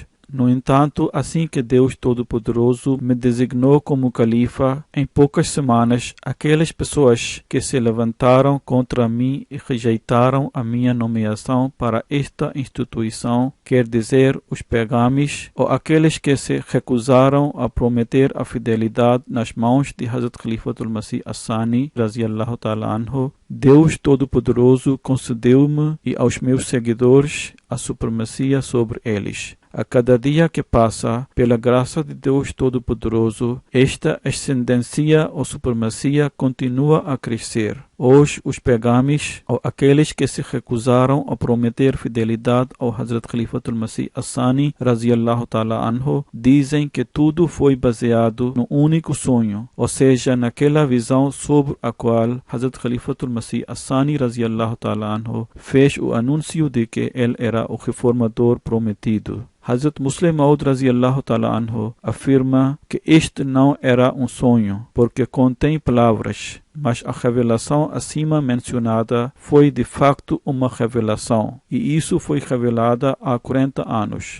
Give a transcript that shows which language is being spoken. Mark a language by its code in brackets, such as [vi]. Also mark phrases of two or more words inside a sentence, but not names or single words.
[pt] No entanto, assim que Deus Todo-Poderoso me designou como califa, em poucas semanas, aquelas pessoas que se levantaram contra mim e rejeitaram a minha nomeação para esta instituição, quer dizer, os pegames, ou aqueles que se recusaram a prometer a fidelidade nas mãos de Hazrat Khalifatul Masih As-Sani, [ar] رضي الله تعالى عنه, [pt] Deus Todo-Poderoso concedeu-me e aos meus seguidores a supremacia sobre eles. A cada dia que passa, pela graça de Deus Todo-Poderoso, esta ascendência ou supremacia continua a crescer. Hoje, os pegames, ou aqueles que se recusaram a prometer fidelidade ao Hazrat Khalifatul Masih As-Sani, [ar] رضي الله تعالى عنه, [pt] dizem que tudo foi baseado no único sonho, ou seja, naquela visão sobre a qual Hazrat Khalifatul Masih As-Sani, [ar] رضي الله تعالى عنه, [pt] fez o anúncio de que ele era o reformador prometido. Hazrat Musleh Maud [ar] رضي الله تعالى عنه [pt] afirma que este não era um sonho, porque contém palavras, mas a revelação acima mencionada foi de facto uma revelação, e isso foi revelada há 40 anos.